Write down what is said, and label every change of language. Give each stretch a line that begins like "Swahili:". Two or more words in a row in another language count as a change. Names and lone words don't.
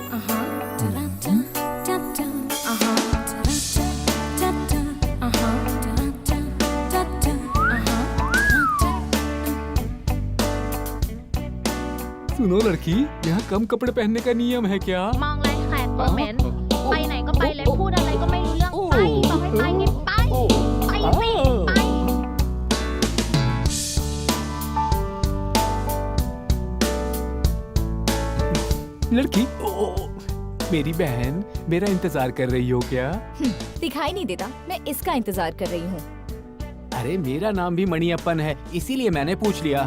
Hindi: सुनो लड़की, यहाँ कम कपड़े पहनने का नियम है क्या?
Thai: มองไรแขกโกเหม็นไปไหนก็ไปเลยพูดอะไรก็ไม่รู้เรื่องไปบอกให้ไปนี่ไปไปสิไป
Hindi: लड़की, मेरी बहन, मेरा इंतजार कर रही हो क्या? दिखाई नहीं देता, मैं इसका इंतजार कर रही हूँ। अरे मेरा नाम भी मणियप्पन है, इसीलिए मैंने पूछ लिया।